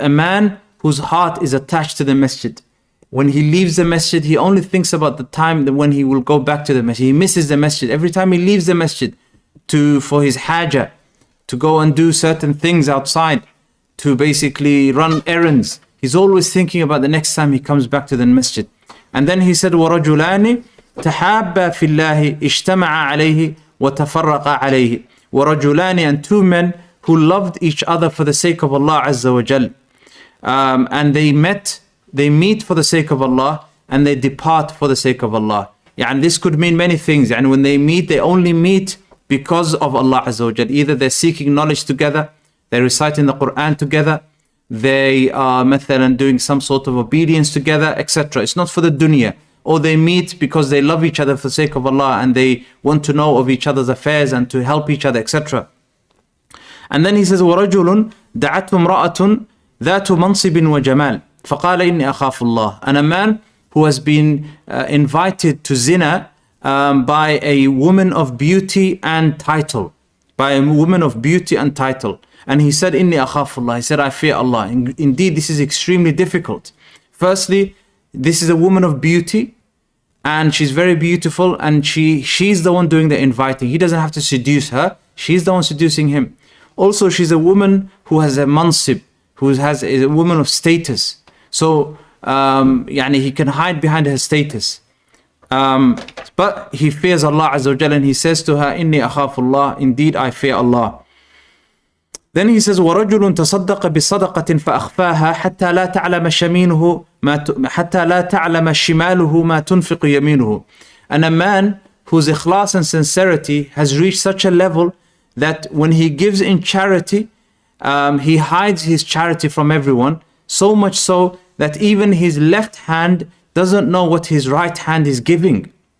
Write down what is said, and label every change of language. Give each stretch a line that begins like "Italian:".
English: A man whose heart is attached to the masjid. When he leaves the masjid, he only thinks about the time that when he will go back to the masjid. He misses the masjid. Every time he leaves the masjid for his haja, to go and do certain things outside, to basically run errands, he's always thinking about the next time he comes back to the masjid. And then he said,
Arabic: وَرَجُلَانِ تَحَابَّا فِي اللَّهِ اجْتَمَعَا عَلَيْهِ وَتَفَرَّقَا عَلَيْهِ. وَرَجُلَانِ,
English: and two men who loved each other for the sake of Allah Azza wa Jal. And they meet for the sake of Allah, and they depart for the sake of Allah. And this could mean many things. And when they meet, they only meet because of Allah Azza wa Jal. Either they're seeking knowledge together, they're reciting the Quran together, they are doing some sort of obedience together, etc. It's not for the dunya. Or they meet because they love each other for the sake of Allah, and they want to know of each other's affairs and to help each other, etc. And then he says,
Arabic: وَرَجُلٌ دَعَتْهُ امْرَأَةٌ ذَاتُ مَنْصِبٍ وَجَمَالٍ فَقَالَ إِنِّي أَخَافُ اللَّهِ.
English: And a man who has been invited to zina by a woman of beauty and title. By a woman of beauty and title. And he said,
Arabic: إِنِّي أَخَافُ اللَّهِ.
English: He said, I fear Allah. Indeed, this is extremely difficult. Firstly, this is a woman of beauty, and she's very beautiful, and she's the one doing the inviting. He doesn't have to seduce her. She's the one seducing him. Also, she's a woman who has a mansib, is a woman of status. So, he can hide behind her status. But he fears Allah Azza wa Jalla, and he says to her,
Arabic: إِنِّي أَخَافُ اللَّهِ.
English: Indeed, I fear Allah. Then he says,
Arabic: وَرَجُلٌ تَصَدَّقَ بِصَدَقَةٍ فَأَخْفَاهَا حَتَّى لَا تَعْلَمَ شِمَالُهُ مَا تُنْفِقُ يَمِينُهُ.
English: And a man whose ikhlas and sincerity has reached such a level that when he gives in charity, he hides his charity from everyone, so much so that even his left hand doesn't know what his right hand is giving.